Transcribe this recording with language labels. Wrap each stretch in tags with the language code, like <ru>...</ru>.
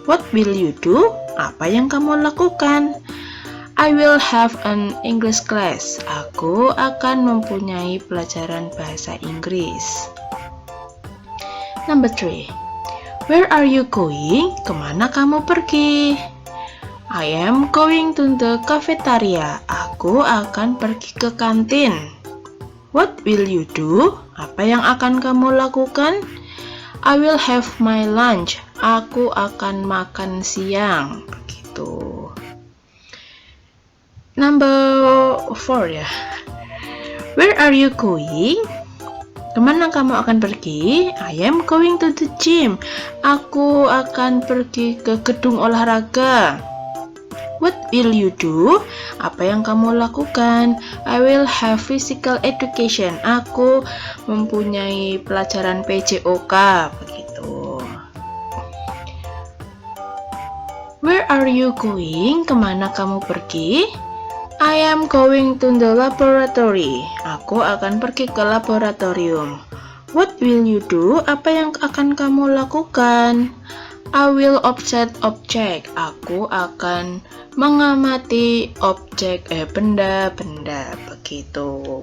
<en>What will you do?</en> <id>Apa yang kamu lakukan?</id> <en>I will have an English class.</en> <id>Aku akan mempunyai pelajaran bahasa Inggris.</id> <en>Number 3. Where are you going?</en> <id>Kemana kamu pergi?</id> <en>I am going to the cafeteria.</en> <id>Aku akan pergi ke kantin.</id> <en>What will you do?</en> <id>Apa yang akan kamu lakukan?</id> <en>I will have my lunch.</en> <id>Aku akan makan siang. Begitu.</id> <en>Number 4 ya. Where are you going?</en> <id>Kemana kamu akan pergi?</id> <en>I am going to the gym.</en> <id>Aku akan pergi ke gedung olahraga.</id> <en>What will you do?</en> <id>Apa yang kamu lakukan?</id> <en>I will have physical education.</en> <id>Aku mempunyai pelajaran PJOK. Begitu.</id> <en>Where are you going? Kemana kamu pergi? I am going to the laboratory.</en> <id>Aku akan pergi ke laboratorium.</id> <en>What will you do?</en> <id>Apa yang akan kamu lakukan?</id> <en>I will observe object.</en> <id>Aku akan mengamati benda-benda begitu.</id>